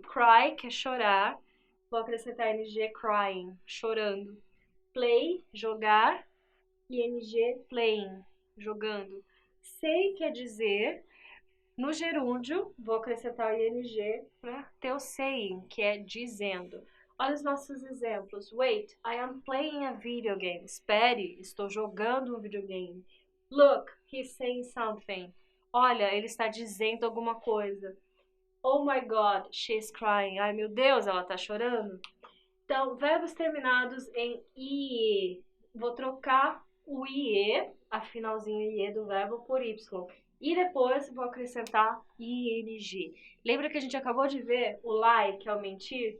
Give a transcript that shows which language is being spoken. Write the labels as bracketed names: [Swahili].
[Portuguese] Cry, que é chorar. Vou acrescentar ing, crying, chorando. Play, jogar. Ing, playing, jogando. Say, quer dizer. No gerúndio, vou acrescentar o ing para ter o saying, que é dizendo. Olha os nossos exemplos. [English] Wait, I am playing a video game. [Portuguese] Espere, estou jogando um videogame. [English] Look, he's saying something. [Portuguese] Olha, ele está dizendo alguma coisa. [English] Oh my God, she's crying. [Portuguese] Ai, meu Deus, ela está chorando. Então, verbos terminados em IE. Vou trocar o IE, a finalzinho IE do verbo, por Y. E depois vou acrescentar ing. Lembra que a gente acabou de ver o lie, que é o mentir?